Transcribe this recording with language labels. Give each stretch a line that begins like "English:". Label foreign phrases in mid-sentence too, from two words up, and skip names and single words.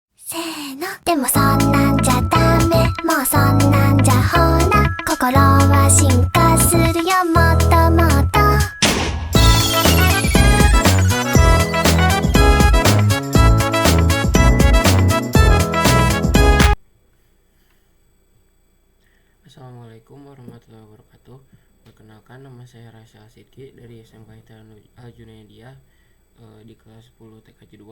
Japanese: せーのでもそんなんじゃダメもうそんなんじゃほら心は進化するよもっともっと
Arabic: السلام عليكم ورحمة الله وبركاته.
Indonesian: Perkenalkan, nama saya Rasyal Sidki dari SMK Hitaran Al-Junaidiyah di kelas 10 TKJ 2.